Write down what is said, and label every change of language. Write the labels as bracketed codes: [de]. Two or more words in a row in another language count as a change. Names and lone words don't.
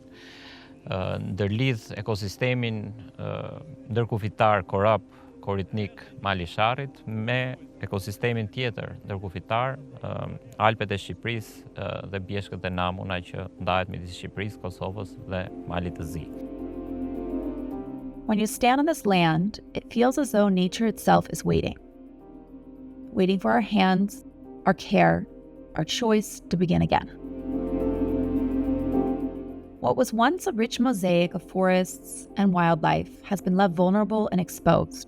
[sq] Ndërlidh ekosistemin ndërkufitar korap koritnik Mali Sharrit me ekosistemin tjetër ndërkufitar Alpet e Shqipërisë dhe bjeshkët e Namuna që ndahet midis Shqipërisë, Kosovës dhe Malit të Zi. [en] When you stand on this land, it feels as though nature itself is waiting for our hands, our care, our choice to begin again. What was once a rich mosaic of forests and wildlife has been left vulnerable and exposed.